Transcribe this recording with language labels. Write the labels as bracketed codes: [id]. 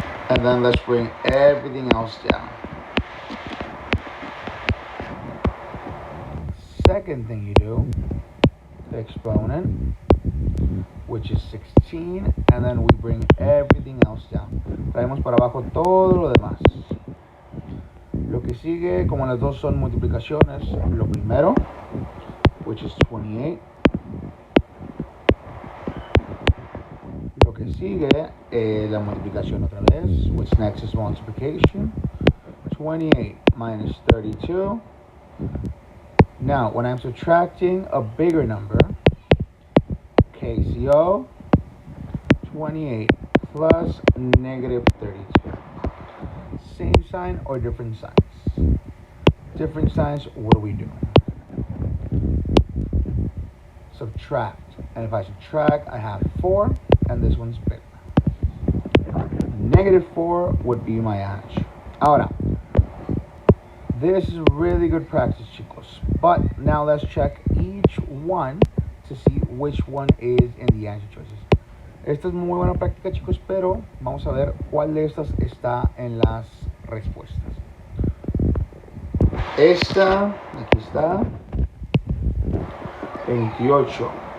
[en] And then let's bring everything else down. Second thing you do, the exponent, which is 16, and then we bring everything else down. [es] Traemos para abajo todo lo demás. Lo que sigue, como las dos son multiplicaciones, lo primero, [en] which is 28. [es] Lo que sigue, la multiplicación otra vez, [en] which next is multiplication. 28 minus 32. Now, when I'm subtracting a bigger number, KCO, 28 plus negative 32. Same sign or different signs? Different signs, what do we do? Subtract. And if I subtract, I have 4, and this one's bigger. Negative 4 would be my answer. Ahora, this is really good practice, chicos. But now let's check each one to see which one is in the answer choices. [es] Esta es muy buena práctica, chicos, pero vamos a ver cuál de estas está en las respuestas. Esta, aquí está, 28.